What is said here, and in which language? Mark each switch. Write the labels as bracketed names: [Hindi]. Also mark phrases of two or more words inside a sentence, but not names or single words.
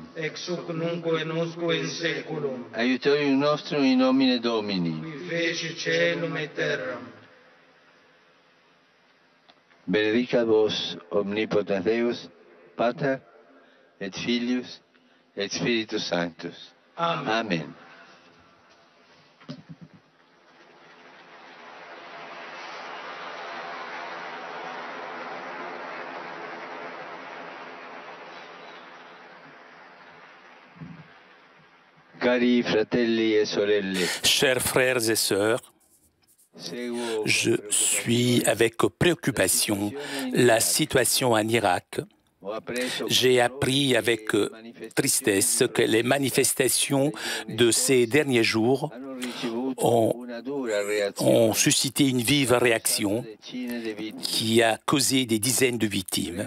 [Latin] Ex hoc nunc et usque in saeculum. Aiutorium nostrum in nomine Domini. Qui feci caelum et terram. Benedicat vos omnipotens Deus, Pater et Filius et Spiritus Sanctus. Amen. Amen. [Italian] Cari fratelli e sorelle, [French] Chers frères et sœurs, je suis avec préoccupation la situation en Irak. J'ai appris avec tristesse que les manifestations de ces derniers jours ont suscité une vive réaction qui a causé des dizaines de victimes.